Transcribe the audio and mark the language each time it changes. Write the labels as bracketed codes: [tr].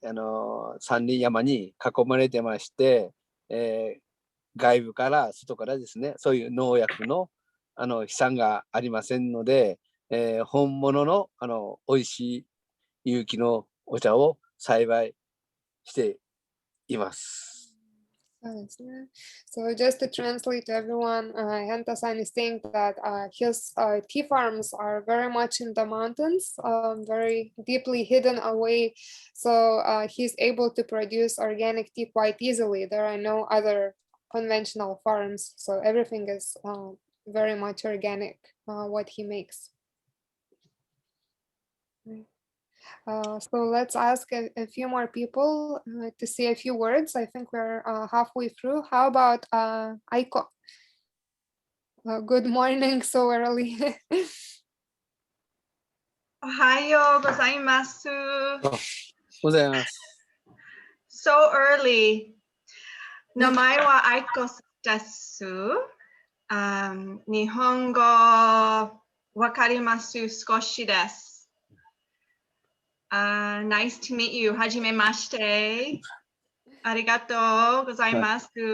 [ja] 山林山に囲まれてまして、外部から外からですね、そういう農薬の飛散がありませんので、本物の美味しい有機のお茶を栽培しています。 [en] So just to translate to everyone, Henta-san is saying that his tea farms are very much in the mountains, very deeply hidden away. So he's able to produce organic tea quite easily. There are no other conventional farms. So everything is very much organic, what he makes. So let's ask a few more people to say a few words. I think we're halfway through. How about Aiko? Good morning so early. [ja] Ohayo gozaimasu. ございます。 [en] So early. [ja] 名前はAiko desu. 日本語わかります少しです。 [en] Nice to meet you. [ja] はじめまして。ありがとうございます。